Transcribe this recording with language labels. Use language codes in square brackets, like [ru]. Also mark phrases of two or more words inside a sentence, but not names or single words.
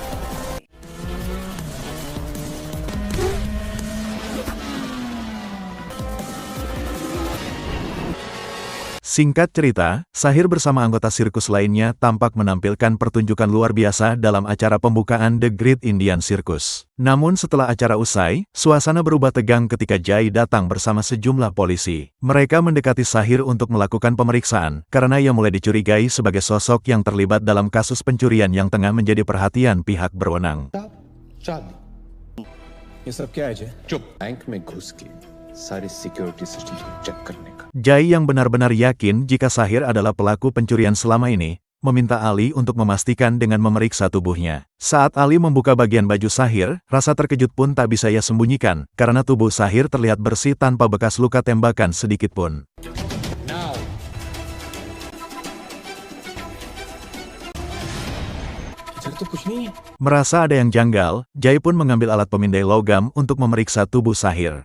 [id] Singkat cerita, Sahir bersama anggota sirkus lainnya tampak menampilkan pertunjukan luar biasa dalam acara pembukaan The Great Indian Circus. Namun setelah acara usai, suasana berubah tegang ketika Jai datang bersama sejumlah polisi. Mereka mendekati Sahir untuk melakukan pemeriksaan, karena ia mulai dicurigai sebagai sosok yang terlibat dalam kasus pencurian yang tengah menjadi perhatian pihak berwenang. [hi] ये सब क्या है जय? चुप बैंक में घुस के सारे [en] security system [hi] को चेक करने का। [id] Jai yang benar-benar yakin jika Sahir adalah pelaku pencurian selama ini, meminta Ali untuk memastikan dengan memeriksa tubuhnya. Saat Ali membuka bagian baju Sahir, rasa terkejut pun tak bisa ia sembunyikan, karena tubuh Sahir terlihat bersih tanpa bekas luka tembakan sedikit pun. Merasa ada yang janggal, Jai pun mengambil alat pemindai logam untuk memeriksa tubuh Sahir.